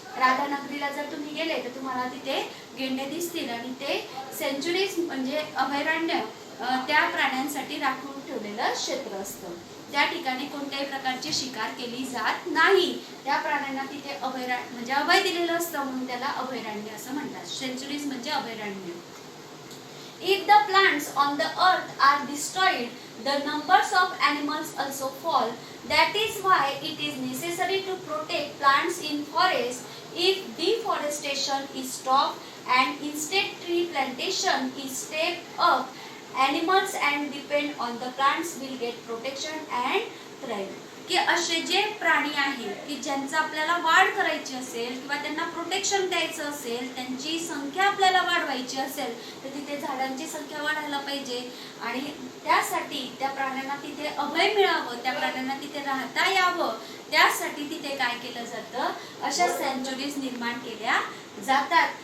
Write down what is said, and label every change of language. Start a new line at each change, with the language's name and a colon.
Marathi: राधानगरीला जर तुम्ही गेले तर तुम्हाला तिथे गेंडे दिसतील आणि ते सेंचुरीज म्हणजे अभयारण्य त्या प्राण्यांसाठी राखून ठेवलेलं क्षेत्र असतं. त्या ठिकाणी कोणत्याही प्रकारची शिकार केली जात नाही. त्या प्राण्यांना तिथे अभयारण्य म्हणजे अभय दिलेलं असतं म्हणून त्याला अभयारण्य असं म्हणतात. सेंचुरीज म्हणजे अभयारण्य.
English: If the plants on the earth are destroyed, the numbers of animals also fall. That is why it is necessary to protect plants in forests. If deforestation is stopped and instead tree plantation is stepped up, animals and depend on the plants will get protection and thrive.
Marathi: की असे जे प्राणी आहेत की ज्यांचा आपल्याला वाढ करायची असेल किंवा त्यांना प्रोटेक्शन द्यायचं असेल, त्यांची संख्या आपल्याला वाढवायची असेल तर तिथे झाडांची संख्या वाढायला पाहिजे आणि त्यासाठी त्या प्राण्यांना तिथे अभय मिळावं, त्या प्राण्यांना तिथे राहता यावं, त्यासाठी तिथे काय केलं जातं, अशा सेंचुरीज निर्माण केल्या जातात.